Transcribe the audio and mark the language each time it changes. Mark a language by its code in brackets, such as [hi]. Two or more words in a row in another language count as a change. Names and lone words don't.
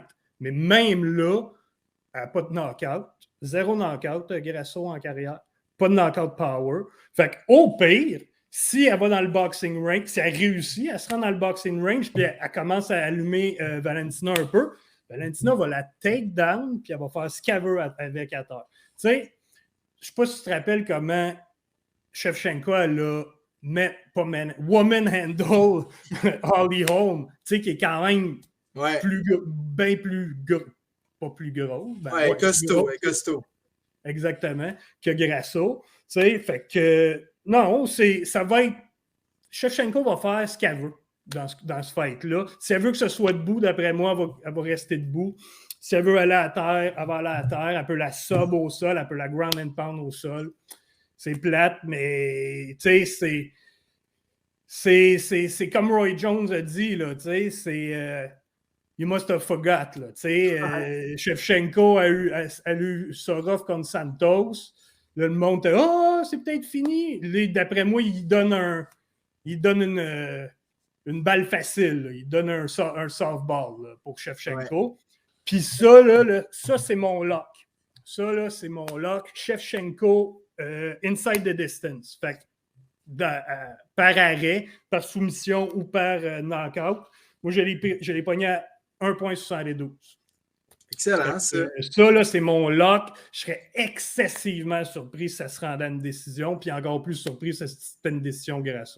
[fr] Mais même là, elle n'a pas de knockout. 0 knockout, Grasso en carrière. Pas de [en] knockout power. [fr] Fait qu'au pire, si elle va dans le [en] boxing range, [fr] si elle réussit, elle se rend dans le [en] boxing range, [fr] puis elle commence à allumer Valentina un peu, Valentina va la [en] take down, [fr] puis elle va faire ce qu'elle veut avec à terre. Tu sais, je ne sais pas si tu te rappelles comment Shevchenko, elle a [en] woman handle [fr] Holly Holm, tu sais, qui est quand même bien plus pas plus gros. Costaud. Exactement, que Grasso. Tu sais, fait que non, ça va être. Shevchenko va faire ce qu'elle veut dans ce fight-là. Si elle veut que ce soit debout, d'après moi, elle va rester debout. Si elle veut aller à terre, elle va aller à terre. Elle peut la sub au sol, elle peut la [en] ground and pound [fr] au sol. C'est plate, mais tu sais, c'est comme Roy Jones a dit, là, tu sais, c'est [en] you must have forgot, [fr] là, tu sais, Shevchenko a eu Sorov contre Santos, là, le monde était, c'est peut-être fini. Là, d'après moi, il donne une balle facile, là. Il donne un softball là, pour Shevchenko. Puis ça, là, ça, c'est mon lock. Ça, là, c'est mon lock. Shevchenko, [en] inside the distance. [fr] Fait que, par arrêt, par soumission ou par knockout. Moi, je l'ai pogné à 1,72. Excellent, ça. Ça, là, c'est mon lock. Je serais excessivement surpris si ça se rendait à une décision, puis encore plus surpris si c'était une décision Grasso.